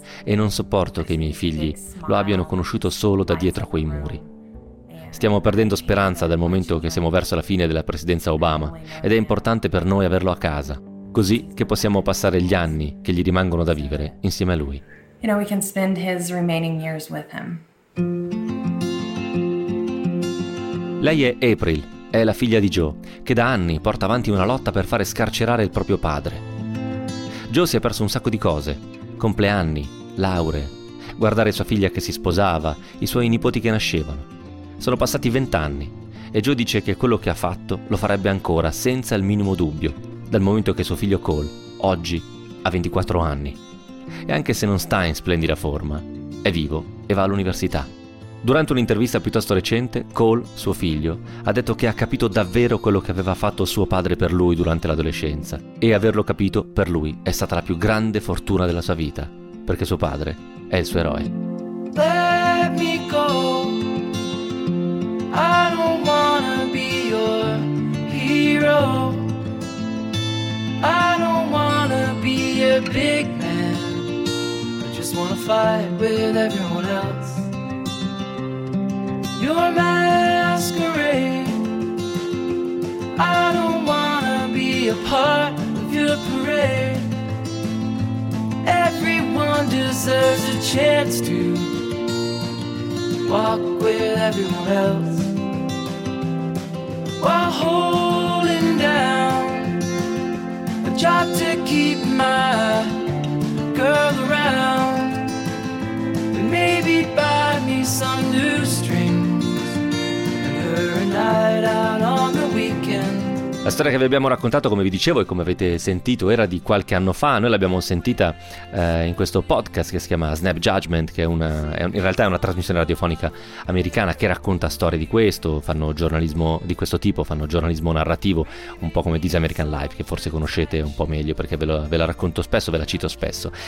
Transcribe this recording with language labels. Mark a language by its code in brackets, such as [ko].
[it] E non sopporto che i miei figli lo abbiano conosciuto solo da dietro a quei muri. Stiamo perdendo speranza dal momento che siamo verso la fine della presidenza Obama ed è importante per noi averlo a casa, così che possiamo passare gli anni che gli rimangono da vivere insieme a lui. [en] You know, we can spend his remaining years with him. [it] Lei è April, è la figlia di Joe, che da anni porta avanti una lotta per fare scarcerare il proprio padre. Joe si è perso un sacco di cose, compleanni, lauree, guardare sua figlia che si sposava, i suoi nipoti che nascevano. Sono passati 20 anni e Joe dice che quello che ha fatto lo farebbe ancora senza il minimo dubbio, dal momento che suo figlio Cole, oggi, ha 24 anni. E anche se non sta in splendida forma, è vivo e va all'università. Durante un'intervista piuttosto recente, Cole, suo figlio, ha detto che ha capito davvero quello che aveva fatto suo padre per lui durante l'adolescenza e averlo capito per lui è stata la più grande fortuna della sua vita, perché suo padre è il suo eroe. [en] Let me go. I don't wanna be your hero. I don't wanna be a big man. I just wanna fight with everyone else. Your masquerade. I don't wanna be a part of your parade. Everyone deserves a chance to walk with everyone else. While holding down a job to keep my girl around, and maybe buy me some new strings and her a night out on the weekend. [it] La storia che vi abbiamo raccontato, come vi dicevo e come avete sentito, era di qualche anno fa. Noi l'abbiamo sentita in questo podcast che si chiama Snap Judgment, che in realtà è una trasmissione radiofonica americana che racconta storie di questo, fanno giornalismo di questo tipo, fanno giornalismo narrativo, un po' come This American Life, che forse conoscete un po' meglio perché ve la racconto spesso, ve la cito spesso.